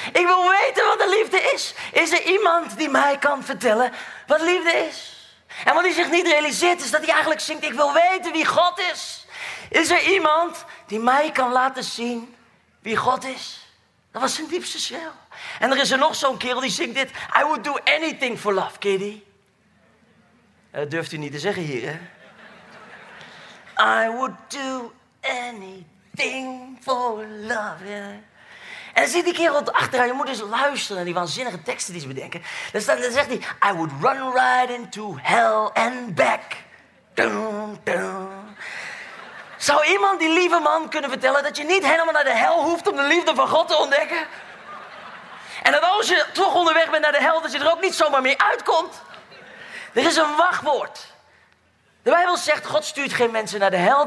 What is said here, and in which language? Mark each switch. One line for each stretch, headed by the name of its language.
Dutch: Ik wil weten wat de liefde is. Is er iemand die mij kan vertellen wat liefde is? En wat hij zich niet realiseert, is dat hij eigenlijk zingt, ik wil weten wie God is. Is er iemand die mij kan laten zien wie God is? Dat was zijn diepste schreeuw. En er is er nog zo'n kerel die zingt dit.
English: I would do anything for love, kiddie.
Dutch: Dat durft u niet te zeggen hier, hè?
English: I would do anything for love, yeah.
Dutch: En dan zit die kerel achteraan. Je moet eens luisteren naar die waanzinnige teksten die ze bedenken. Dan zegt hij,
English: I would run right into hell and back. Dun, dun.
Dutch: Zou iemand die lieve man kunnen vertellen dat je niet helemaal naar de hel hoeft om de liefde van God te ontdekken? En dat als je toch onderweg bent naar de hel, dat je er ook niet zomaar mee uitkomt? Er is een wachtwoord. De Bijbel zegt, God stuurt geen mensen naar de hel.